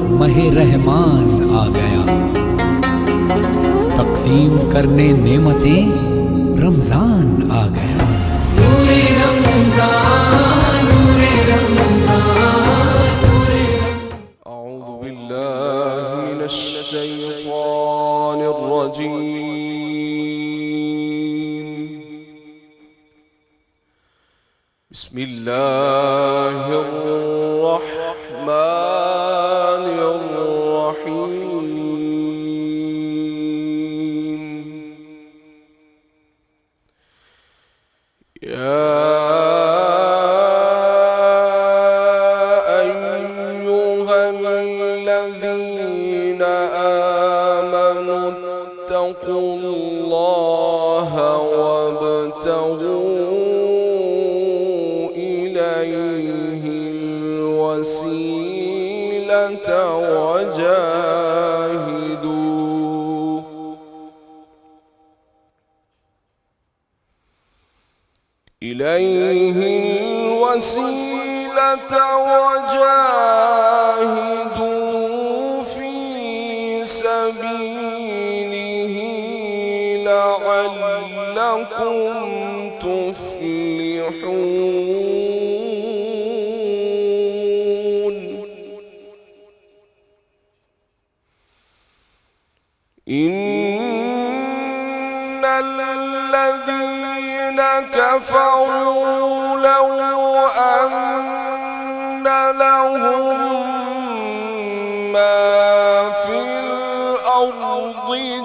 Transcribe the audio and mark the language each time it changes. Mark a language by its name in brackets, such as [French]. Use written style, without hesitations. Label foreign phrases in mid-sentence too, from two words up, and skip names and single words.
[Hindi] माह रहमान आ गया, तकसीम करने नेमतें रमजान आ गया। नूरे रमजान, नूरे रमजान, नूरे [Arabic] أعوذ بالله من الشيطان الرجيم. بسم الله الرحمن الرحيم. يا أيها الذين آمنوا اتقوا الله وابتغوا إليه الوسيلة وجاهدوا إليه الوسيلة وجاهدوا في سبيله لعلكم تفلحون. إن الذين كفروا لو أن لهم ما في الأرض